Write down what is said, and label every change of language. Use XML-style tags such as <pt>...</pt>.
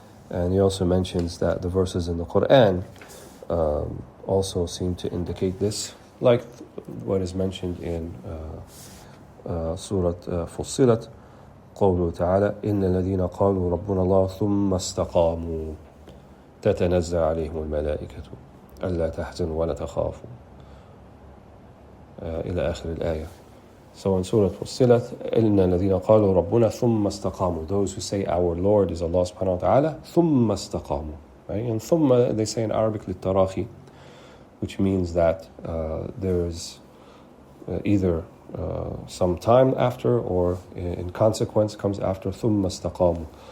<en>And he also mentions that the verses in the Quran also seem to indicate this, like what is mentioned in Surah Fussilat,</en> <ar>قوله تعالى إن الذين قالوا ربنا الله ثم استقاموا تتنزل عليهم الملائكة ألا تحزنوا ولا تخافوا إلى آخر الآية.</ar> <en>So in Surah Fussilat,</en> <ar>إِنَّ الَّذِينَ قَالُوا رَبُّنَا ثُمَّ اسْتَقَامُوا.</ar> <en>Those who say our Lord is Allah subhanahu wa ta'ala,</en> <ar>ثُمَّ اسْتَقَامُوا.</ar> <en>Right? And ثُمَّ, they say in Arabic, لِلتَّرَاخِي, which means that there's either some time after or in consequence comes after</en> <ar>ثُمَّ اسْتَقَامُوا.</ar>